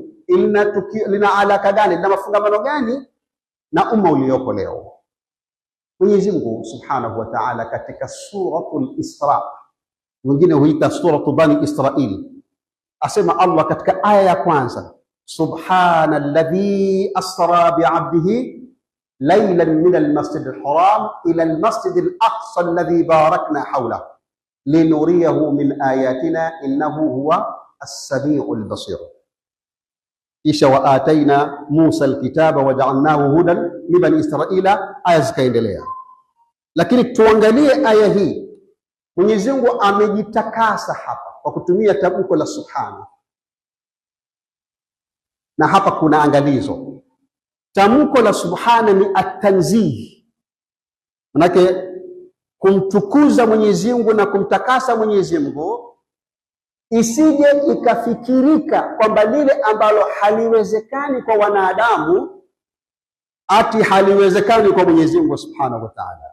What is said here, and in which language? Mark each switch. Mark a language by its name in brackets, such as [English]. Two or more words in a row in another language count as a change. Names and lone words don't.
[Swahili] Lina alaka gani na mafungamano gani na umma ulioko leo? Mwenyezi Mungu [Arabic] سبحانه وتعالى [Swahili] katika suratul Isra, wengine huita suratu Bani Israil, asema Allah katika aya ya kwanza, [Arabic] سبحان الذي أسرى بعبده ليلا من المسجد الحرام إلى المسجد الأقصى الذي باركنا حوله لنريه من آياتنا إنه هو السميع البصير. Kisha وآتينا موسى الكتاب وجعلناه هدى لبني إسرائيل, [Swahili] aya zikaendelea. Lakini tuangalie aya hii, Mwenyezi Mungu amejitakasa hapa kwa kutumia tamko la subhana, na hapa kuna angalizo. Tamko la subhana ni at-tanzih, manake kumtukuza Mwenyezi Mungu na kumtakasa Mwenyezi Mungu, isije ikafikirika kwamba lile ambalo haliwezekani kwa wanadamu ati haliwezekani kwa Mwenyezi Mungu [Arabic] سبحانه وتعالى.